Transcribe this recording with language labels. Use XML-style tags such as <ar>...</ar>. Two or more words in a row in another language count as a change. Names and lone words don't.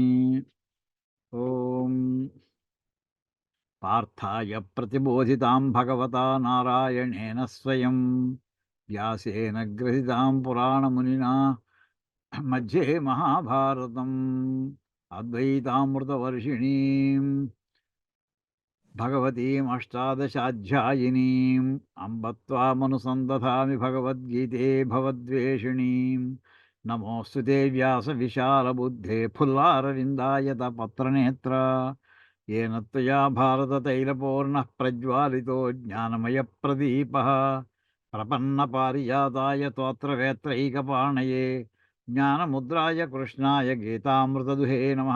<sa>ఓం పార్థాయ ప్రతిబోధితాం భగవతా నారాయణేన స్వయం వ్యాసేన గ్రథితాం పురాణమునినా మధ్యే మహాభారతం అద్వైతామృతవర్షిణీం భగవతీం అష్టాదశాధ్యాయినీం అంబ త్వామనుసందధామి భగవద్గీతే భవద్వేషిణీం. నమోऽस्तु ते व्यासविशालबुद्धे फुल्लारविन्दायत पत्रनेत्र येन त्वया भारततैलपूर्णः प्रज्वालितो ज्ञानमयप्रदीपः. प्रपन्नपारिजाताय तोत्रवेत्रैकपाणये ज्ञानमुद्राय कृष्णाय गीतामृतदुहे नमः.</sa>